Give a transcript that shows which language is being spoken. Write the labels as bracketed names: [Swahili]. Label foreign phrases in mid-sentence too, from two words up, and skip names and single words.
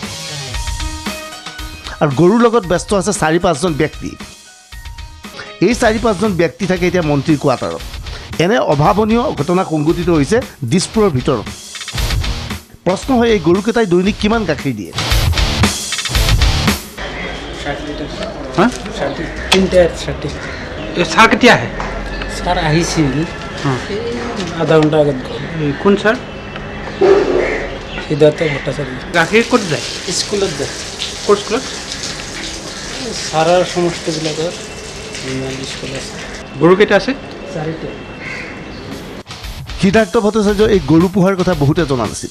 [Assamese] আৰু গৰুৰ লগত ব্যস্ত আছে 4-5জন ব্যক্তি। এই 4-5জন ব্যক্তি থাকে এতিয়া মন্ত্ৰীৰ কোৱাৰ্টাৰত। এনে অভাৱনীয় ঘটনা সংঘটিত হৈছে দিছপুৰৰ ভিতৰত। প্ৰশ্ন হয়, এই গৰুকেইটাই দৈনিক কিমান গাখীৰ দিয়ে? [Hindi] 60 লিটাर। हाँ 360। सर क्या है? [Assamese] सर আহিছিল। [Hindi] हाँ आधा घंटा आगे। कौन सर? [Assamese] সিদ্ধাৰ্থ ভট্টাচাৰ্য। গাখীৰ ক'ত যায়? স্কুলত যায়। ক'ত স্কুলত? সাৰাৰ সমষ্টিবিলাকৰ স্কুল আছে। গৰুকেইটা আছে? 4টা। সিদ্ধাৰ্থ ভট্টাচাৰ্য এই গৰু পোহাৰ কথা বহুতে জনা নাছিল।